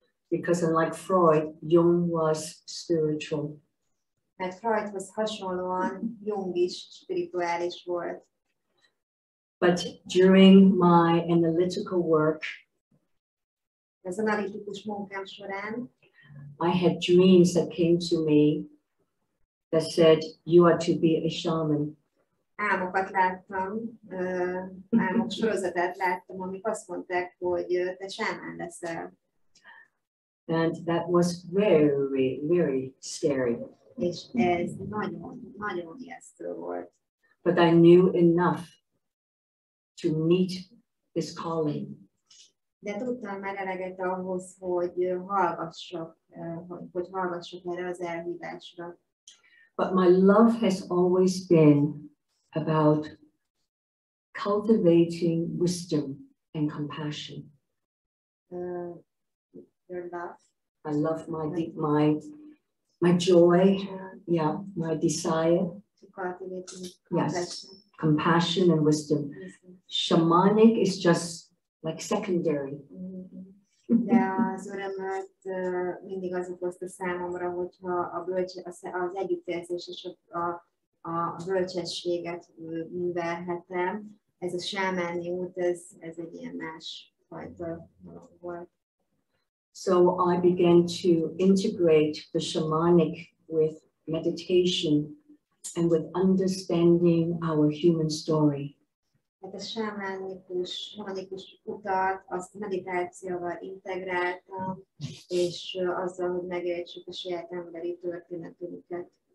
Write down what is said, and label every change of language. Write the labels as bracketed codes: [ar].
[en] Because unlike Freud, Jung was spiritual. [hu] Mert Freudhoz hasonlóan Jung is spirituális volt. [en] But during my analytical work, [hu] az analitikus munkám során [en] I had dreams that came to me that said, you are to be a shaman. [hu] Álmokat láttam, álmok sorozatát láttam, amik azt mondták, hogy te sámán leszel. [en] And that was very, very scary. [hu] És ez nagyon, nagyon ijesztő volt. [en] But I knew enough to meet this calling. [hu] De tudtam már eleget ahhoz, hogy hallgassak erre az elhívásra. [en] But my love has always been about cultivating wisdom and compassion. Your love. I love my joy, yeah, my desire. To cultivate yes, compassion and wisdom. Shamanic is just like secondary. [hu] De az örömöt mindig az okozta számomra, hogyha az együttérzés és a bölcsességet művelhetem. Ez a sámáni út, ez egy ilyen más fajta volt. [en] So I began to integrate the shamanic with meditation and with understanding our human story. [hu] Hát a sámánikus utat, azt meditációval integráltam, és azzal, hogy megértsük a saját emberi történetünket.